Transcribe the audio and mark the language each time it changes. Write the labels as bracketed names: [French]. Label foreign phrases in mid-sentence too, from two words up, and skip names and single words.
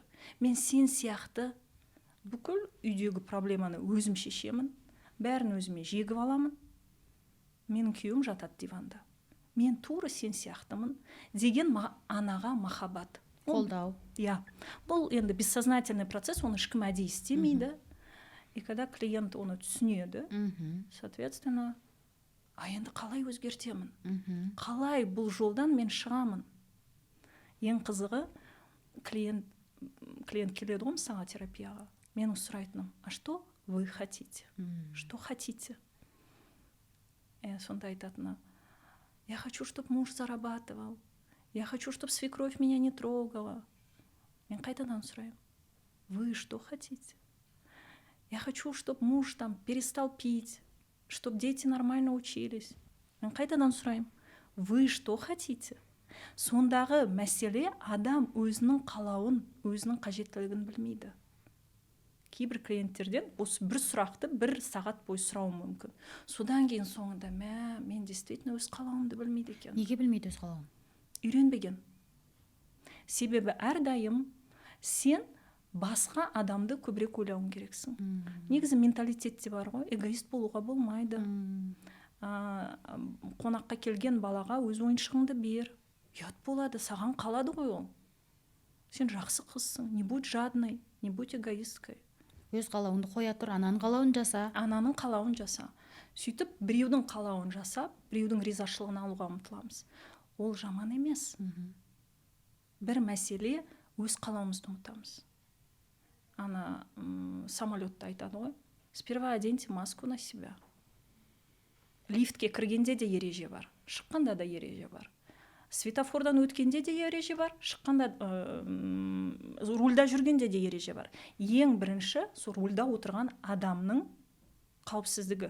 [Kazakh] Мен сен сияқты бүкіл үйдегі проблеманы өзім шешемін, бәрін өзіме жегіп аламын. Менің күйеуім жатады диванда. Мен тура сен сияқтымын деген анаға махаббат. Қолдау. Иә. Бұл енді [Russian] бессознательный процесс, [Kazakh] оны ешкім әдейі істемейді. [Russian] И когда клиент [Kazakh] оны түсінеді, соответственно, енді қалай өзгертемін? Қалай бұл жолдан мен шығамын? Ең қызығы, клиент келеді ғой мысалға терапияға. Менің сұрайтыным: [Russian] а что вы хотите? Что хотите? [Kazakh] Сонда айтатыны: [Russian] я хочу, чтобы муж зарабатывал. Я хочу, чтобы свекровь меня не трогала. [Kazakh] Мен қайтадан сұраймын: [Russian] вы что хотите? Я хочу, чтобы муж там перестал пить, чтобы дети нормально учились. [Kazakh] Мен қайтадан сұраймын: [Russian] вы что хотите? [Kazakh] Сондағы мәселе, адам өзінің қалауын, өзінің қажеттілігін білмейді. Кейбір клиенттерден осы бір сұрақты 1 сағат бойы сұрауым мүмкін. Содан кейін соңында мен действительно өз қалауымды білмейді екен. Неге білмейді өз қалауын? Үйренбеген. Себебі әрдайым сен басқа адамды көбірек ойлауың керексің. Негізі менталитетте бар ғой, эгоист болуға болмайды. Қонаққа келген балаға өз ойыншығыңды бер. Ұят болады, саған қалады ғой ол. Сен жақсы қызсың, [Russian] не будь жадной, не будь эгоисткой. [Kazakh] Өз қалауыңды қоя тұр, ананың қалауын жаса. Ананың қалауын жаса. Сөйтіп, біреудің қалауын жасап, біреудің ризашылығын алуға ұмтыламыз. ол жаман емес. Бір мәселе, өз қалауымызды ұмытамыз. Ана самолетта айтады ғой, [Russian] сперва оденьте маску на себя. [Kazakh] Лифтке кіргенде де ереже бар, шыққанда да ереже бар. Светофордан өткенде де ереже бар, шыққанда рульда жүргенде де ереже бар. Ең бірінші сол рульда отырған адамның қауіпсіздігі.